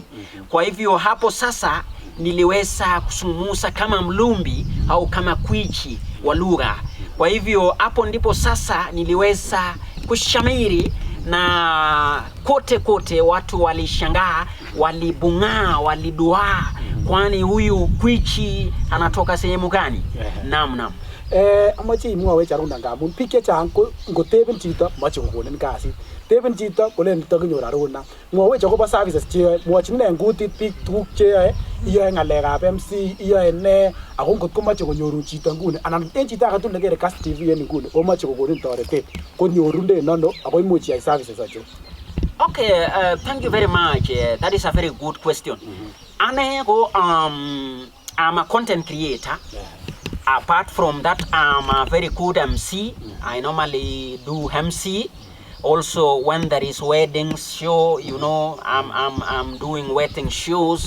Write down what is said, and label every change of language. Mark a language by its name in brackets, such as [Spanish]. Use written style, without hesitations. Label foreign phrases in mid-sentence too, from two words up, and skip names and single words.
[Swahili] Kwa hivyo hapo sasa niliweza kuzungumza kama mlumbi au kama kwichi wa lugha. Kwa hivyo hapo ndipo sasa niliweza kushamiri na kote watu walishangaa, walibungaa, waliduaa, kwani huyu kwichi anatoka sehemu gani? Naam. [Kalenjin] Amache imwowe Aruna ngamun biik chechang ko ngoteben chito moche kokonin kasit. Teben chito kolen takinyor Aruna. Mwowech akobo services cheyoe, mwochin en kutit biik tuguk cheyoe, iyoe ngalekab MC, iyoe ne, ako ngot komoche konyorun chito nguni anan en chito age tugul nekere KASS TV en nguni komoche kokonin toretet konyorunden ano ako imuch iyai services achon. [English] Okay, thank you very much. That is a very good question. [Kalenjin] Ane ko [English] I'm a content creator. Apart from that, I'm a very good MC. I normally do MC. Also, when there is wedding show, I'm doing wedding shows.